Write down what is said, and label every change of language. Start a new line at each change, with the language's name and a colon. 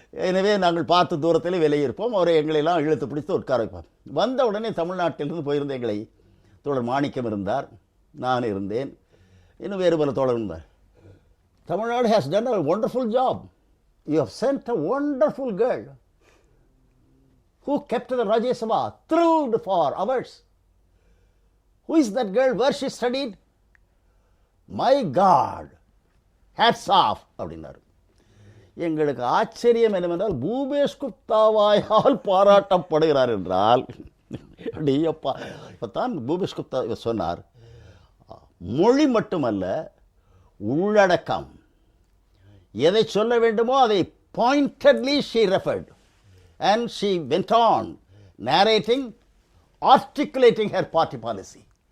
Tamil: எனவே நாங்கள் பார்த்து தூரத்தில் விலகி இருப்போம். அவரை எங்களெல்லாம் இழுத்து பிடித்து உட்கார வைப்பார். வந்த உடனே தமிழ்நாட்டிலிருந்து போயிருந்த எங்களை தோழர் மாணிக்கம் இருந்தார், நான் இருந்தேன், இன்னும் வேறு பல தோழர் இருந்தார்.
English: Tamil Nadu has done a wonderful job. You have sent a wonderful girl who kept the Rajya Sabha thrilled for hours. Who is that girl? Where she studied? My God, hats off
Tamil: அப்படின்னாரு. எங்களுக்கு ஆச்சரியம் என்னவென்றால் பூபேஷ் குப்தாவாயால் பாராட்டப்படுகிறார் என்றால், அப்பா இப்போத்தான் பூபேஷ் குப்தா சொன்னார், மொழி மட்டுமல்ல உள்ளடக்கம், எதை சொல்ல வேண்டுமோ அதை
English: Pointedly she referred and she went on narrating, articulating her party policy.